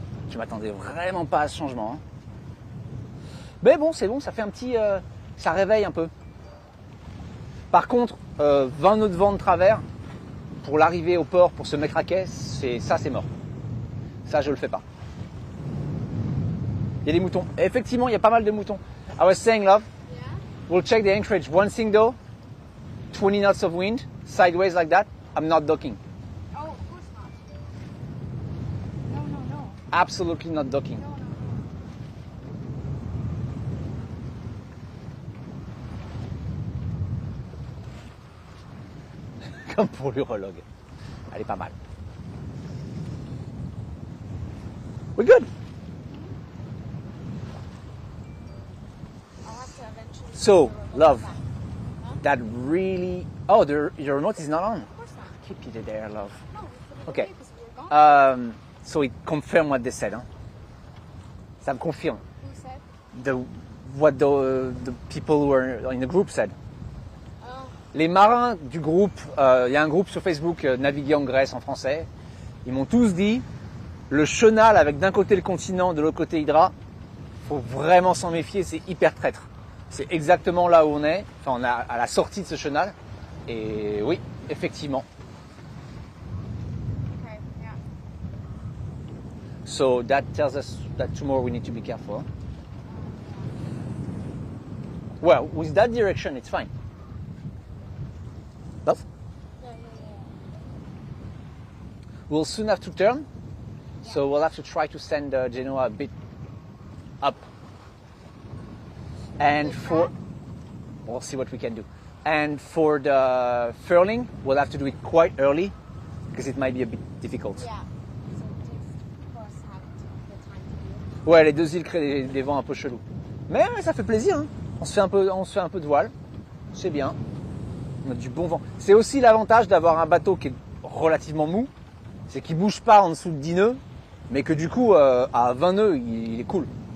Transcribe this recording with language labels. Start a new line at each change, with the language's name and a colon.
French: Je m'attendais vraiment pas à ce changement, hein. Mais bon, c'est bon, ça fait un petit... ça réveille un peu. Par contre, 20 nœuds de vent de travers, pour l'arrivée au port, pour se mettre à quai, c'est mort. Ça, je le fais pas. Il y a des moutons. Et effectivement, il y a pas mal de moutons.
English: I was saying, love, we'll check the anchorage. One thing though, 20 knots of wind, sideways like that, I'm not docking. Oh, of course not. No. Absolutely not docking. No.
French: Comme pour l'urologue. Elle est pas mal.
English: We're good. I'll have to eventually. So, love, Huh? that really... Oh, your remote is not on. Of course not. Keep it there, love. No, we put it Okay. away because we were gone. So it confirmed what they said.
French: Hein. Ça me confirme.
English: Who said? What the people who were in the group said. Oh.
French: Les marins du groupe, il y a un groupe sur Facebook, Naviguer en Grèce en français, ils m'ont tous dit, le chenal avec d'un côté le continent, de l'autre côté Hydra, faut vraiment s'en méfier, c'est hyper traître. C'est exactement là où on est, enfin on est à la sortie de ce chenal, et oui, effectivement.
English: Okay. Yeah. So that tells us that tomorrow we need to be careful. Well, with that direction, it's fine. Love? Yeah. We'll soon have to turn, so we'll have to try to send Genoa a bit up. And we'll see what we can do. And for the furling, we'll have to do it quite early, because it might be a bit difficult. Yeah. So it takes, of course, have the time to do it.
French: Ouais, les deux îles créent des vents un peu chelous. Mais ça fait plaisir, hein. On se fait un peu de voile, c'est bien. On a du bon vent. C'est aussi l'avantage d'avoir un bateau qui est relativement mou, c'est qu'il bouge pas en dessous de 10 nœuds, mais que du coup, à 20 nœuds, il est cool.